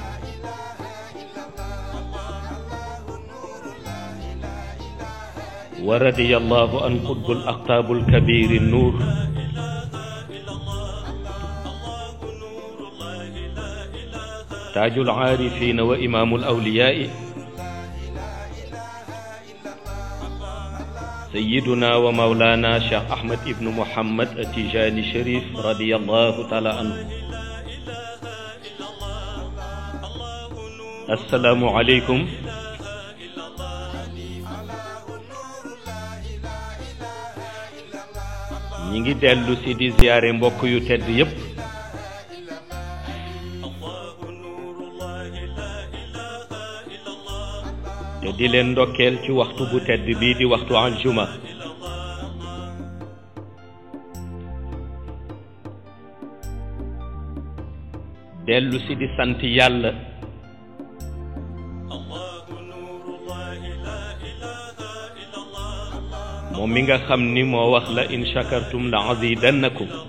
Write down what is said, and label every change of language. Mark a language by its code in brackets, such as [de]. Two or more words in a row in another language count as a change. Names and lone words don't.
[ar] ورضي الله عن قطب الأقطاب الكبير النور تاج العارفين وإمام الأولياء سيدنا ومولانا شيخ أحمد ابن محمد التجاني الشريف رضي الله تعالى عنه. السلام عليكم. [wo] ñi ngi dellu si di ziyaare mbokk yu tedd yépp te di leen ndokkeel ci waxtu bu tedd bii di waxtu aljuma dellu si di sant yàlla moom mi nga xam ni moo wax la [ar] لئن شكرتم لأزيدنكم